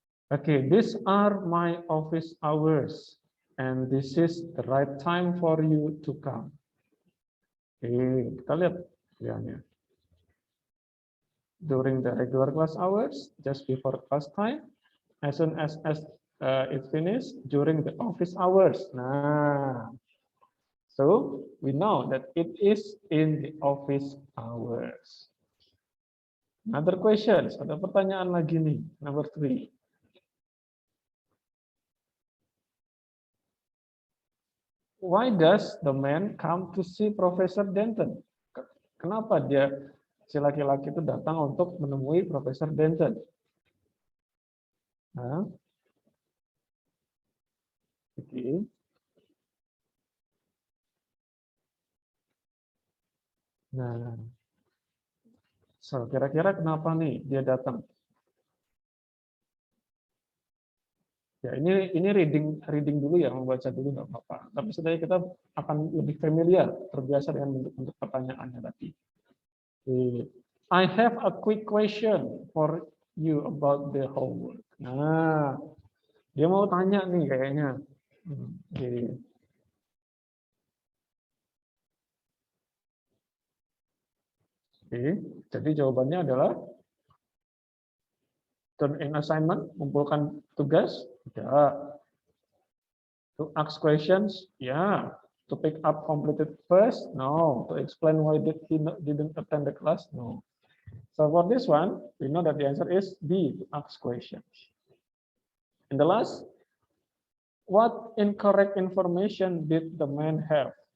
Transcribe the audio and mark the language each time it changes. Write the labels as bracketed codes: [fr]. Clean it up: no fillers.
[en] Okay, these are my office hours, and this is the right time for you to come. [id] Okay, kita lihat pilihannya. [en] During the regular class hours, just before class time, as soon as it finished, during the office hours. Nah, so we know that it is in the office hours. Another questions, [id] ada pertanyaan lagi nih, [en] number 3. Why does the man come to see Professor Denton? [id] Kenapa si laki-laki itu datang untuk menemui Profesor Denton? [en] Nah, okay. [id] Nah, so kira-kira kenapa nih dia datang? Ya, ini reading dulu ya, membaca dulu nggak apa-apa. Tapi sebenarnya kita akan lebih familiar, terbiasa dengan bentuk pertanyaannya tadi. [en] Okay. I have a quick question for you about the homework. [id] Nah, dia mau tanya nih kayaknya. Okay. Oke, jadi jawabannya adalah [en] turn in assignment, [id] mengumpulkan tugas, ya. [en] To ask questions, ya. To pick up completed first, no. To explain why he didn't attend the class, no. So for this one, we know that the answer is B, to ask questions. And the last, what incorrect information did the man have?